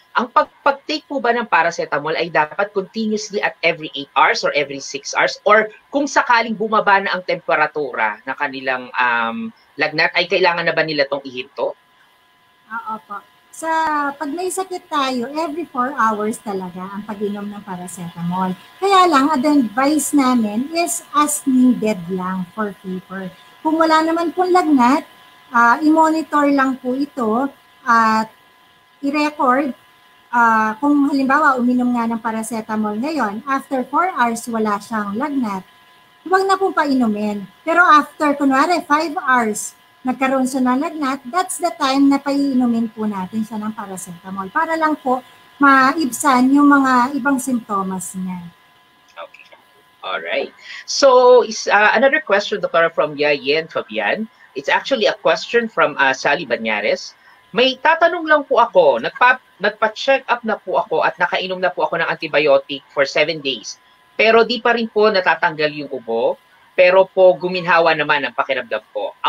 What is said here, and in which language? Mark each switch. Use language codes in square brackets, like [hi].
[tl] Ang pag-take po ba ng paracetamol ay dapat continuously at [en] every 8 hours or every 6 hours? [tl] Or kung sakaling bumaba na ang temperatura ng kanilang lagnat, ay kailangan na ba nila itong ihinto? Oo po. Pag may sakit tayo, every 4 hours talaga ang pag-inom ng paracetamol. Kaya lang, ang advice namin is [en] as needed lang for fever. [tl] Kung wala naman pong lagnat, i-monitor lang po ito at i-record. Kung halimbawa, uminom nga ng paracetamol ngayon, after 4 hours wala siyang lagnat, huwag na pong painumin. Pero after, kunwari, 5 hours, nagkaroon siya ng lagnat, [en] that's the time [tl] na paiinumin po natin siya ng paracetamol para lang po maibsan yung mga ibang simptomas niya. [en] Okay. All right. So, another question, Dr. from Yayen Fabian. It's actually a question from Sally Banyares. [tl] May tatanong lang po ako. Nagpa-check up na po ako at nakainom na po ako ng antibiotic for 7 days. Pero di pa rin po natatanggal yung ubo. Pero po guminhawa naman ang pakiramdam ko.